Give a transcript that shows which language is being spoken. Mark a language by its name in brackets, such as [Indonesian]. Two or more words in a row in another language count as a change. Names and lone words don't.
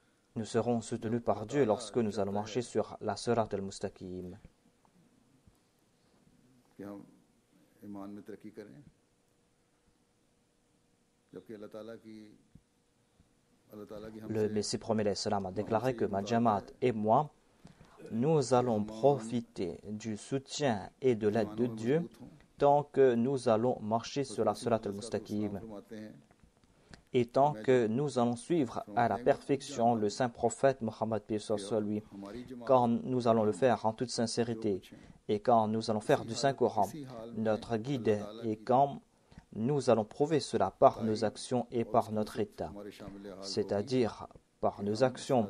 [French] nous serons soutenus par Dieu lorsque nous allons marcher sur la [Arabic] الصراط المستقيم. [Urdu] کہ ہم ایمان میں ترقی کریں، جبکہ اللہ تعالیٰ کی [French] Le Messie promet salam a déclaré que ma Jamaat et moi, nous allons profiter du soutien et de l'aide de Dieu tant que nous allons marcher sur la [Arabic] الصراط المستقيم [French] et tant que nous allons suivre à la perfection le saint prophète Mohammed sur lui, quand nous allons le faire en toute sincérité et quand nous allons faire du Saint-Coran notre guide et quand nous allons prouver cela par nos actions et par notre état, c'est-à-dire par nos actions.